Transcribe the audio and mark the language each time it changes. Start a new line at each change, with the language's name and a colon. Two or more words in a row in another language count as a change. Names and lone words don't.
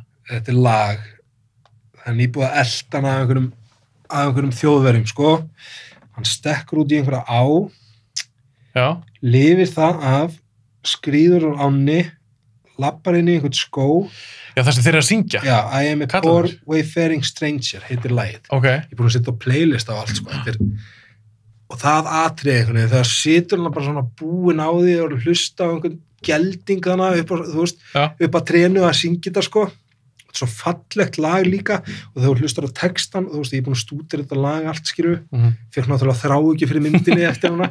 Icelandic: Þetta er lag. Það er nýbúið að elda hana af einhverjum þjóðverjum, sko. Hann stekkur út í einhverja á. Já. Lifir það af, skríður úr ánni, lappar inn í einhvern skó. Já, það sem þeir eru að syngja. Já,
English: I am a poor wayfaring stranger,
Icelandic: heitir lagið. Ok. Ég er búin að setja á playlist af allt, sko. Og það atriði einhvern veginn, þegar situr hann bara svona búin á því og hlusta á einhvern gelding þannig upp á, þú veist, upp að trénu að syngja þetta, sko. Svo fallegt lag líka og þegar þú hlustar á textan, þú veist, ég er búin að stúdera þetta lag allt, skilju, fekk náttúrulega þrá ekki fyrir myndinni eftir hana.